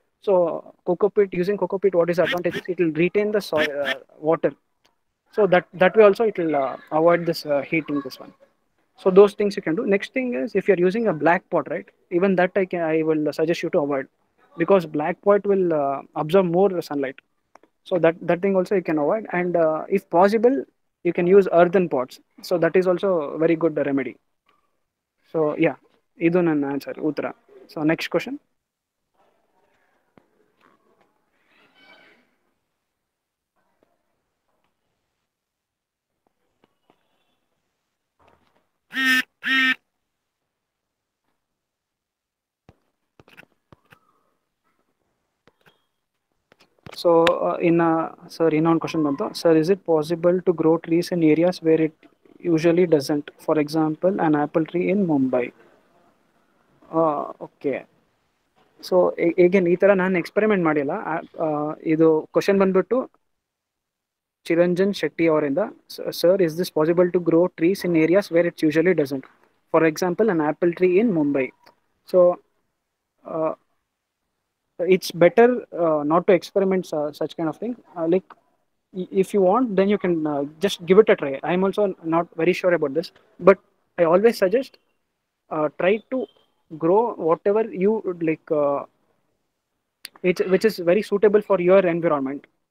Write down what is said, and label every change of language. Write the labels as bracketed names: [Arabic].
[English] So using coco-peat, what is the advantage is it will retain the soil water, so that way also it will avoid this heat in this one. So those things you can do. Next thing is, if you are using a black pot, right, even that I will suggest you to avoid, because black pot will absorb more sunlight. So that thing also you can avoid. And if possible, you can use earthen pots. So that is also very good remedy. So yeah, [Kannada] idu ನನ್ನ answer ಉತ್ತರ. [English] So next question. So [Kannada] ಇನ್ನೊಂದು question ಬಂತು. [English] Sir, is it possible to grow trees in areas where it usually doesn't? For example an apple tree in Mumbai. [Kannada] Okay. So ಈಗೇನು ಈ ಥರ ನಾನು experiment ಮಾಡಿಲ್ಲ. ಇದು ಕ್ವಶನ್ ಬಂದ್ಬಿಟ್ಟು ಚಿರಂಜನ್ ಶೆಟ್ಟಿ ಅವರಿಂದ. [English] Sir, is this possible to grow trees in areas where it's usually doesn't? For example an apple tree in Mumbai. So it's better not to experiment such kind of thing. Like if you want, then you can just give it a try. I'm also not very sure about this, but I always suggest try to grow whatever you like, which is very suitable for your environment.